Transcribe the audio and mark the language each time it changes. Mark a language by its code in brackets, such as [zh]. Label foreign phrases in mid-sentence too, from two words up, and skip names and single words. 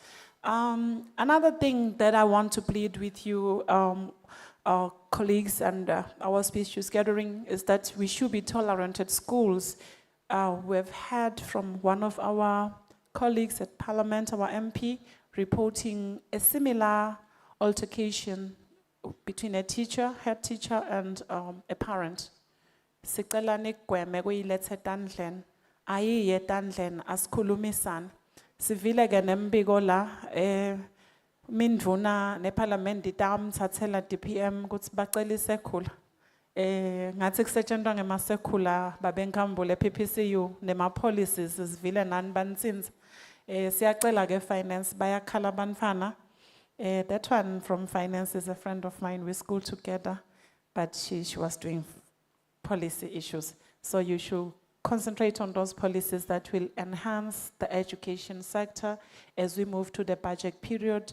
[en] Another thing that I want to plead with you, our colleagues and our speeches gathering is that we should be tolerant at schools. We've heard from one of our colleagues at Parliament, our MP, reporting a similar altercation between a teacher, head teacher, and a parent. [ss] Sicela nigweme kuyilethe etandleni, ayiye etandleni asikhulumisane. Sivile ke nembiko la mindvuna neparlament itamthathela DPM ukuthi bacela isekhula. Ngathi kusetshenzwa ngemasekhula babenkambule PPCU nema policies sivile nani bansinza. Siyacela ke finance bayakhala banfana. [en] That one from finance is a friend of mine. We school together, but she was doing policy issues. So you should concentrate on those policies that will enhance the education sector as we move to the budget period.